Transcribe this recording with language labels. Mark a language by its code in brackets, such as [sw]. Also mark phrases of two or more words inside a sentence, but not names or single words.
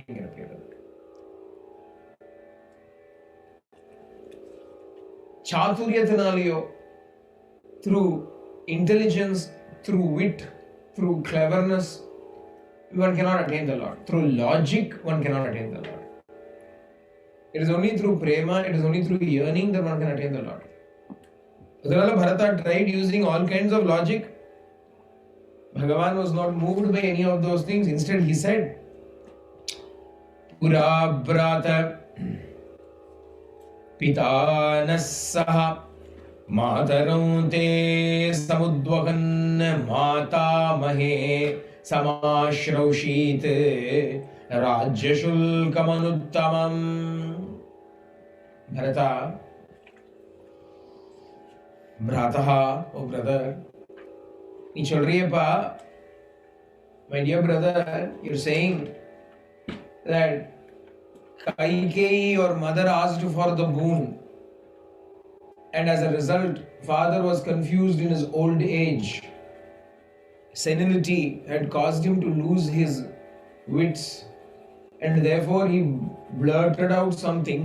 [en] Chaturyatanaliyo, through intelligence, through wit, through cleverness, one cannot attain the Lord. Through logic, one cannot attain the Lord. It is only through prema, it is only through yearning that one can attain the Lord. Bharata tried using all kinds of logic. Bhagavan was not moved by any of those things. Instead, he said, [sa] पुरा भ्राता पिता नः स मातरं ते समुद्वहन् मातामहे समाश्रौषीद् राज्यशुल्कमनुत्तमम्. [en] Bharata, Brataha, oh brother, [ta] நீ சொல்றியப்பா, [en] my dear brother, you're saying that Kaikeyi, your mother, asked for the boon, and as a result, father was confused in his old age. Senility had caused him to lose his wits, and therefore he blurted out something.